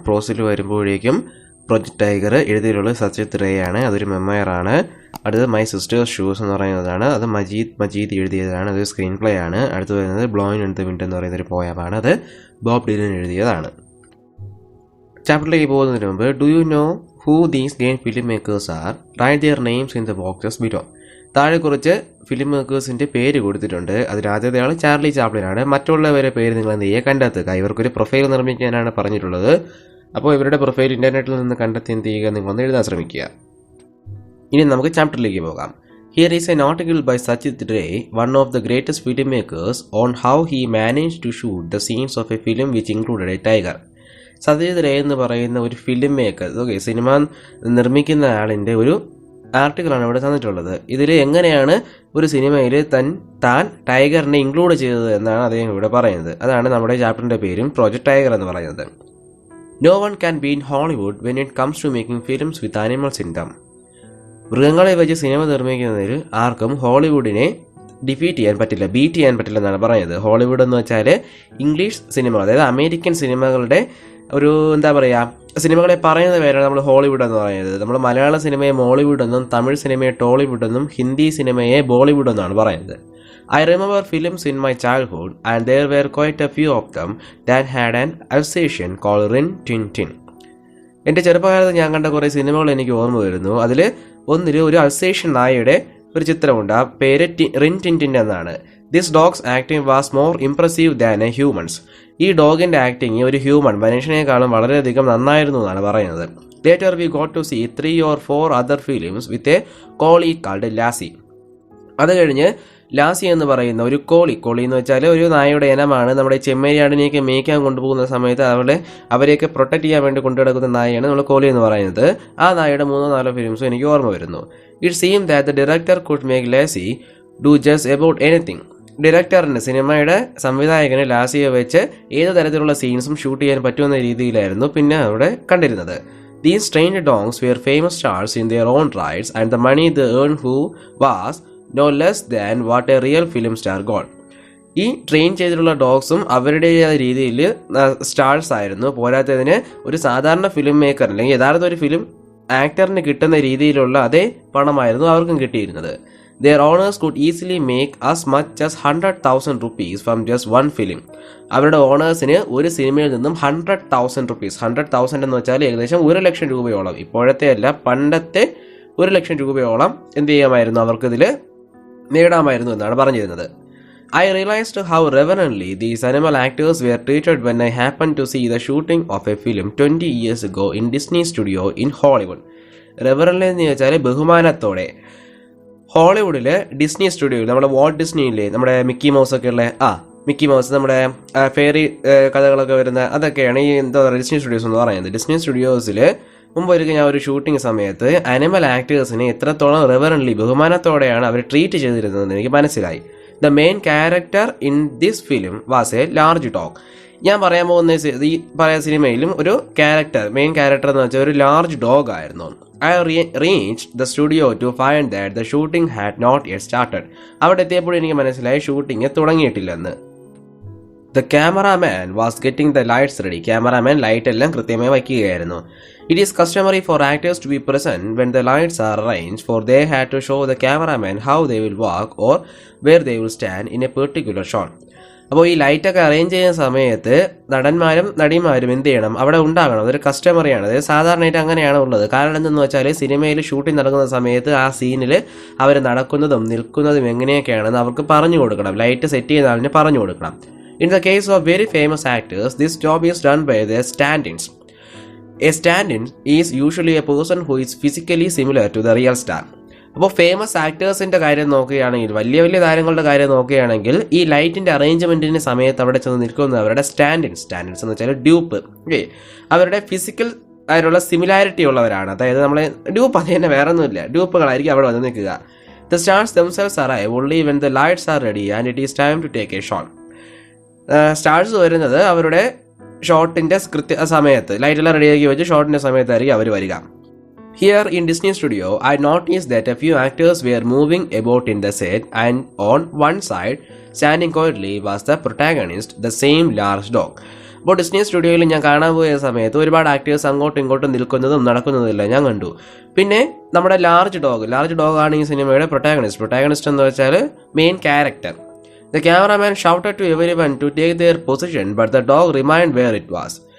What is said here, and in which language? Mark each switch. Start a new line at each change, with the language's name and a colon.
Malayalam: പ്രോസിൽ വരുമ്പോഴേക്കും project tiger എഴുതിയിട്ടുള്ളത് Sachith ray ആണ്. അതൊരു മെമ്മയറാണ്. അടുത്തത് മൈ സിസ്റ്റേഴ്സ് ഷൂസ് എന്ന് പറയുന്നതാണ്. അത് മജീദ് എഴുതിയതാണ്. അതൊരു സ്ക്രീൻ പ്ലേ ആണ്. അടുത്ത് വരുന്നത് ബ്ലോയിൻ ഇൻ ദ വിൻഡ് എന്ന് പറയുന്നൊരു പോയമാണ്. അത് ബോബ് ഡിലൻ എഴുതിയതാണ്. ചാപ്റ്ററിലേക്ക് പോകുന്നതിന് മുമ്പ്
English: Do you know who these game film makers are? Write their names in the boxes below.
Malayalam: താഴെ കുറച്ച് ഫിലിം മേക്കേഴ്സിൻ്റെ പേര് കൊടുത്തിട്ടുണ്ട്. അതിൽ ആദ്യത്തെ ആൾ ചാർലി ചാപ്ലിനാണ്. മറ്റുള്ളവരെ പേര് നിങ്ങൾ എന്ത് ചെയ്യുക, കണ്ടെത്തുക. ഇവർക്കൊരു പ്രൊഫൈൽ നിർമ്മിക്കാനാണ് പറഞ്ഞിട്ടുള്ളത്. അപ്പോൾ ഇവരുടെ പ്രൊഫൈൽ ഇൻ്റർനെറ്റിൽ നിന്ന് കണ്ടെത്തി എന്ത് ചെയ്യുക, നിങ്ങളൊന്ന് എഴുതാൻ ശ്രമിക്കുക. ഇനി നമുക്ക് ചാപ്റ്ററിലേക്ക് പോകാം.
English: Here is an article by Sachit Ray, one of the greatest filmmakers, on how he managed to shoot the scenes of a film which included a tiger.
Malayalam: Satyajit Ray എന്ന് പറയുന്ന ഒരു ഫിലിം മേക്കർ, സിനിമ നിർമ്മിക്കുന്ന ആളിൻ്റെ ഒരു ആർട്ടിക്കിളാണ് ഇവിടെ തന്നിട്ടുള്ളത്. ഇതിൽ എങ്ങനെയാണ് ഒരു സിനിമയിൽ താൻ ടൈഗറിനെ ഇൻക്ലൂഡ് ചെയ്തത് എന്നാണ് അദ്ദേഹം ഇവിടെ പറയുന്നത്. അതാണ് നമ്മുടെ ചാപ്റ്ററിൻ്റെ പേരും പ്രൊജക്റ്റ് ടൈഗർ എന്ന് പറയുന്നത്.
English: No one can beat Hollywood when it comes to making films with animals in them.
Malayalam: മൃഗങ്ങളെ വെച്ച് സിനിമ നിർമ്മിക്കുന്നതിൽ ആർക്കും ഹോളിവുഡിനെ ബീറ്റ് ചെയ്യാൻ പറ്റില്ല എന്നാണ് പറയുന്നത്. ഹോളിവുഡ് എന്ന് വെച്ചാൽ ഇംഗ്ലീഷ് സിനിമ, അതായത് അമേരിക്കൻ സിനിമകളുടെ ഒരു സിനിമകളെ പറയുന്ന പേരാണ് നമ്മൾ ഹോളിവുഡ് എന്ന് പറയുന്നത്. നമ്മൾ മലയാള സിനിമയെ മോളിവുഡ് എന്നും തമിഴ് സിനിമയെ ടോളിവുഡ് എന്നും ഹിന്ദി സിനിമയെ ബോളിവുഡ് എന്നാണ് പറയുന്നത്.
English: I remember films in my childhood and there were quite a few of them that had an Alsatian called Rin Tin Tin.
Malayalam: എൻ്റെ ചെറുപ്പകാലത്ത് ഞാൻ കണ്ട കുറേ സിനിമകൾ എനിക്ക് ഓർമ്മ വരുന്നു. അതിൽ ഒന്നിൽ ഒരു അൽസേഷ്യൻ നായയുടെ ഒരു ചിത്രമുണ്ട്. ആ പേര് റിൻ ടിൻറ്റിൻ എന്നാണ്.
English: This dog's acting was more impressive than a humans.
Malayalam: ഈ ഡോഗിൻ്റെ ആക്ടിങ് ഒരു മനുഷ്യനേക്കാളും വളരെയധികം നന്നായിരുന്നു എന്നാണ് പറയുന്നത്.
English: Later we got to see 3 or 4 other films with a collie called Lassie.
Malayalam: അത് കഴിഞ്ഞ് ലാസി എന്ന് പറയുന്ന ഒരു കോളി എന്ന് വെച്ചാൽ ഒരു നായയുടെ ഇനമാണ്. നമ്മുടെ ചെമ്മരിയാടിനെയൊക്കെ മേയ്ക്കാൻ കൊണ്ടുപോകുന്ന സമയത്ത് അവരെയൊക്കെ പ്രൊട്ടക്ട് ചെയ്യാൻ വേണ്ടി കൊണ്ടുനടക്കുന്ന നായയാണ് നമ്മൾ കോളി എന്ന് പറയുന്നത്. ആ നായയുടെ 3-4 ഫിലിംസും എനിക്ക് ഓർമ്മ വരുന്നു.
English: It seem that the director could make Lassie do just about anything.
Malayalam: ഡയറക്ടറിന്, സിനിമയുടെ സംവിധായകന് ലാസിയെ വെച്ച് ഏത് തരത്തിലുള്ള സീൻസും ഷൂട്ട് ചെയ്യാൻ പറ്റുമെന്ന രീതിയിലായിരുന്നു പിന്നെ അവിടെ കണ്ടിരുന്നത്.
English: These trained dogs were famous stars in their own rights and the money they earned who was no less than what a real film star got.
Malayalam: ഈ ട്രെയിൻ ചെയ്തിട്ടുള്ള ഡോഗ്സും അവരുടേതായ രീതിയിൽ സ്റ്റാർസ് ആയിരുന്നു. പോരാത്തതിന് ഒരു സാധാരണ ഫിലിം മേക്കർ അല്ലെങ്കിൽ യഥാർത്ഥ ഒരു ഫിലിം ആക്ടറിന് കിട്ടുന്ന രീതിയിലുള്ള അതേ പണമായിരുന്നു അവർക്കും കിട്ടിയിരുന്നത്.
English: Their owners could easily make as much as 100,000 rupees from just one film.
Malayalam: അവരുടെ ഓണേഴ്സിന് ഒരു സിനിമയിൽ നിന്നും 100,000 rupees, 100,000 എന്ന് വെച്ചാൽ ഏകദേശം 1,00,000 രൂപയോളം, ഇപ്പോഴത്തെ അല്ല പണ്ടത്തെ 1,00,000 രൂപയോളം എന്ത് ചെയ്യാമായിരുന്നു, അവർക്കിതിൽ നേടാമായിരുന്നു എന്നാണ് പറഞ്ഞിരുന്നത്.
English: I realized how reverently these animal actors were treated when I happened to see the shooting of a film 20 years ago in Disney Studio in Hollywood.
Malayalam: റെവറൻലി എന്ന് വെച്ചാൽ ബഹുമാനത്തോടെ. ഹോളിവുഡിൽ ഡിസ്നി സ്റ്റുഡിയോയിൽ, നമ്മുടെ വാൾട്ട് ഡിസ്നിയില്ലേ, നമ്മുടെ മിക്കി മൗസ് ഒക്കെ ഉള്ള മിക്കി മൗസ്, നമ്മുടെ fairy കഥകളൊക്കെ വരുന്ന അതൊക്കെയാണ് ഈ ഡിസ്നി സ്റ്റുഡിയോസ് എന്ന് പറയുന്നത്. ഡിസ്നി സ്റ്റുഡിയോസിൽ മുമ്പ് ഒരിക്കൽ ഞാൻ ഒരു ഷൂട്ടിംഗ് സമയത്ത് അനിമൽ ആക്ടേഴ്സിനെ എത്രത്തോളം റെവറൻലി ബഹുമാനത്തോടെയാണ് അവർ ട്രീറ്റ് ചെയ്തിരുന്നതെന്ന് എനിക്ക് മനസ്സിലായി.
English: The main character in this film was a large dog.
Malayalam: ഞാൻ പറയാൻ പോകുന്ന ഈ പറയുന്ന സിനിമയിലും ഒരു മെയിൻ ക്യാരക്ടർ എന്ന് വെച്ചാൽ ഒരു ലാർജ് ഡോഗ് ആയിരുന്നു.
English: I reached the studio to find that the shooting had not yet started.
Malayalam: അവിടെ എത്തിയപ്പോൾ എനിക്ക് മനസ്സിലായി shooting തുടങ്ങിയിട്ടില്ലെന്ന്.
English: The cameraman was getting the lights ready.
Malayalam: Cameraman light എല്ലാം കൃത്യമായി വയ്ക്കുകയായിരുന്നു.
English: It is customary for actors to be present when the lights are arranged, for they had to show the cameraman how they will walk or where they will stand in a particular shot.
Malayalam: അപ്പോൾ ഈ ലൈറ്റൊക്കെ arrange ചെയ്യുന്ന സമയത്ത് നടന്മാരും നടിമാരും എന്ത് ചെയ്യണം, അവിടെ ഉണ്ടാകണം. അതൊരു കസ്റ്റമറിയാണ്. അതായത് സാധാരണയായിട്ട് അങ്ങനെയാണ് ഉള്ളത്. കാരണം എന്തെന്ന് വെച്ചാൽ സിനിമയിൽ ഷൂട്ടിംഗ് നടക്കുന്ന സമയത്ത് ആ സീനിൽ അവർ നടക്കുന്നതും നിൽക്കുന്നതും എങ്ങനെയൊക്കെയാണെന്ന് അവർക്ക് പറഞ്ഞു കൊടുക്കണം. ലൈറ്റ് സെറ്റ് ചെയ്യുന്ന ആളിന് പറഞ്ഞു കൊടുക്കണം.
English: In the case of very famous actors this job is done by the stand-ins. A stand-in is usually a person who is physically similar to the real star.
Malayalam: അപ്പോൾ ഫേമസ് ആക്ടേഴ്സിൻ്റെ കാര്യം നോക്കുകയാണെങ്കിൽ, വലിയ വലിയ താരങ്ങളുടെ കാര്യം നോക്കുകയാണെങ്കിൽ, ഈ ലൈറ്റിൻ്റെ അറേഞ്ച്മെൻറ്റിൻ്റെ സമയത്ത് അവിടെ ചെന്ന് നിൽക്കുന്ന അവരുടെ സ്റ്റാൻഡിൻസ് എന്ന് വെച്ചാൽ ഡ്യൂപ്പ്, അവരുടെ ഫിസിക്കൽ ആയിട്ടുള്ള സിമിലാരിറ്റി ഉള്ളവരാണ്. അതായത് നമ്മളെ ഡ്യൂപ്പ് അത് തന്നെ വേറെ ഒന്നുമില്ല, ഡ്യൂപ്പുകളായിരിക്കും അവിടെ വന്ന് നിൽക്കുക.
English: The stars themselves arrive only when the lights are ready and it is time to take a shot.
Malayalam: Stars വരുന്നത് അവരുടെ ഷോട്ടിൻ്റെ സമയത്ത്, ലൈറ്റെല്ലാം റെഡിയാക്കി വെച്ച് ഷോട്ടിൻ്റെ സമയത്തായിരിക്കും അവർ വരിക.
English: Here in Disney Studio, I noticed that a few actors were moving about in the set, and on one side, standing quietly, was the protagonist, the same large dog.
Malayalam: അപ്പോൾ Disney സ്റ്റുഡിയോയിൽ ഞാൻ കാണാൻ പോയ സമയത്ത് ഒരുപാട് ആക്ടേഴ്സ് അങ്ങോട്ടും ഇങ്ങോട്ടും നിൽക്കുന്നതും നടക്കുന്നതുമില്ല ഞാൻ കണ്ടു. പിന്നെ നമ്മുടെ ലാർജ് ഡോഗ് ആണ് ഈ സിനിമയുടെ പ്രൊട്ടാഗണിസ്റ്റ് എന്ന് വെച്ചാൽ main character.
English: The cameraman shouted to everyone to take their position, but the dog remained where it was.